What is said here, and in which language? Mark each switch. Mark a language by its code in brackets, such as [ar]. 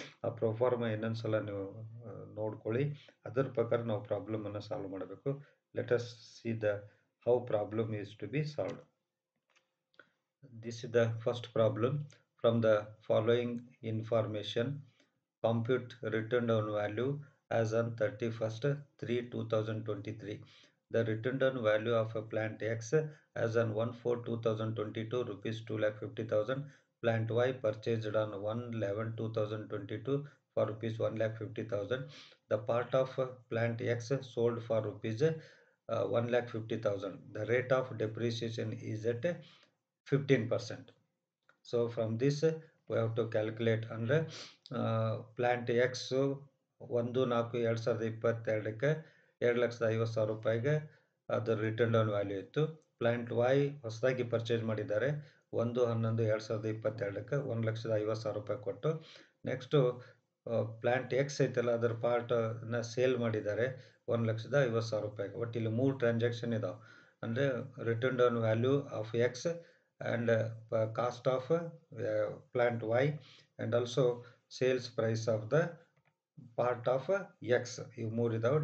[kn] ಆ ಪ್ರೊಫಾರ್ಮಾ ಇನ್ನೊಂದು ಸಲ ನೀವು ನೋಡ್ಕೊಳ್ಳಿ, ಅದರ ಪ್ರಕಾರ ನಾವು ಪ್ರಾಬ್ಲಮನ್ನು ಸಾಲ್ವ್ ಮಾಡಬೇಕು. [en] Let us see how problem is to be solved. This is the first problem. From the following information, compute written down value as on 31st/3/2023. The written down value of a plant X as on 1/4/2022 rupees 2,50,000. Plant Y purchased on 1/11/2022 for rupees 1,50,000. The part of plant X sold for rupees 1,50,000. The rate of depreciation is at 15%. So from this we have to calculate under plant X [kn] 1/4/2022ಕ್ಕೆ 2,50,000 ರೂಪಾಯಿಗೆ ಅದು return down value ಇತ್ತು. Plant Y ಹೊಸದಾಗಿ purchase ಮಾಡಿದ್ದಾರೆ 1/11/2022ಕ್ಕೆ 1,50,000 ರೂಪಾಯಿ ಕೊಟ್ಟು. Next plant X ಐತಲ್ಲ, ಅದರ ಪಾರ್ಟನ್ನ sale ಮಾಡಿದ್ದಾರೆ 1,50,000 ರೂಪಾಯಿಗೆ. [en] but [kn] ಇಲ್ಲಿ 3 ಟ್ರಾನ್ಸಾಕ್ಷನ್ ಇದಾವೆ. ಅಂದರೆ [en] Return down value of X and cost of plant Y and also sales price of the part of X. [kn] ಇವು 3 ಇದಾವೆ.